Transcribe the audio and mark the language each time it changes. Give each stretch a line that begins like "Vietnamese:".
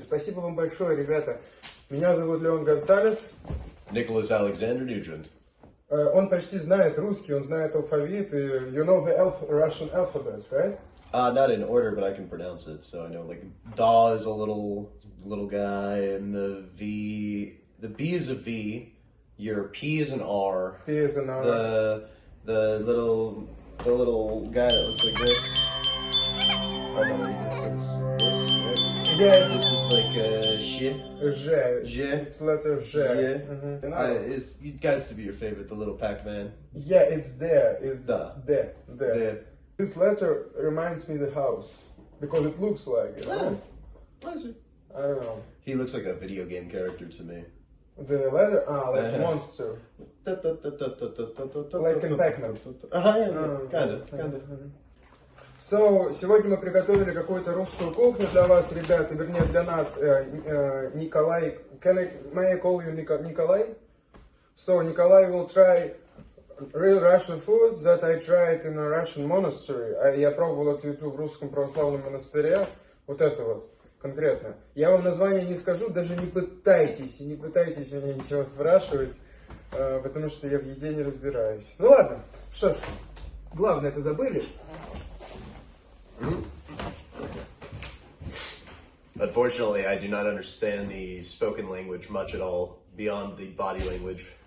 Russian: Спасибо вам большое, ребята. Меня зовут Леон Гонсалес.
English: Nicholas Alexander Nugent.
Russian: Он почти знает русский, он знает алфавит.
English: You know the Russian alphabet, right? Not in order, but I can pronounce it. So I know, like, Da is a little guy, and the B is a V. Your P is an R. P is an R. The little guy that looks like this. Oh no, this. Yes. This is like J. It's letter J. It's it guys to be your favorite, the little Pac-Man. Yeah, it's there. It's Da. There. There. This letter reminds me of the house because it looks like it. Oh, is it? I don't know. He looks like a video game character to me. The letter, like a monster. Like in Pac-Man. Kind of.
Russian: So, сегодня мы приготовили какую-то русскую кухню для вас, ребята, вернее для нас.
English: Николай, may I call you Николай? So, Николай will try real Russian food that I tried in a Russian monastery.
Russian: Я пробовал эту еду в русском православном монастыре. Вот это вот, конкретно. Я вам название не скажу, даже не пытайтесь меня ничего спрашивать, потому что я в еде не разбираюсь. Ну ладно, что ж, главное это забыли.
English: Unfortunately, I do not understand the spoken language much at all, beyond the body language.